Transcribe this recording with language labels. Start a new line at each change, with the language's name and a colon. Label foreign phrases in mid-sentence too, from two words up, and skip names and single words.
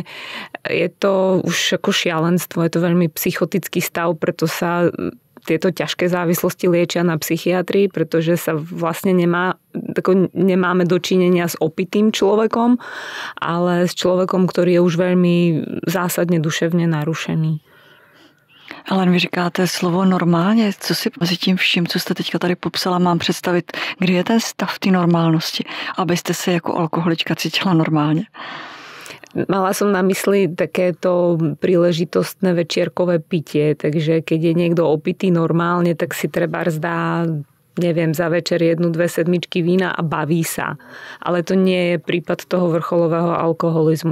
Slovak: Je to už ako šialenstvo, je to veľmi psychotický stav, preto sa tieto ťažké závislosti liečia na psychiatrii, pretože sa vlastne nemáme dočinenia s opitým človekom, ale s človekom, ktorý je už veľmi zásadne duševne narušený.
Czech: Ale vy říkáte slovo normálně. Co si mezi tím vším, co jste teďka tady popsala, mám představit, kdy je ten stav té normálnosti, abyste se jako alkoholička cítila normálně?
Slovak: Mala som na mysli takéto príležitostné večierkové pitie, takže keď je niekto opitý normálne, tak si trebárs dá, neviem, za večer 1-2 sedmičky vína a baví sa. Ale to nie je prípad toho vrcholového alkoholizmu.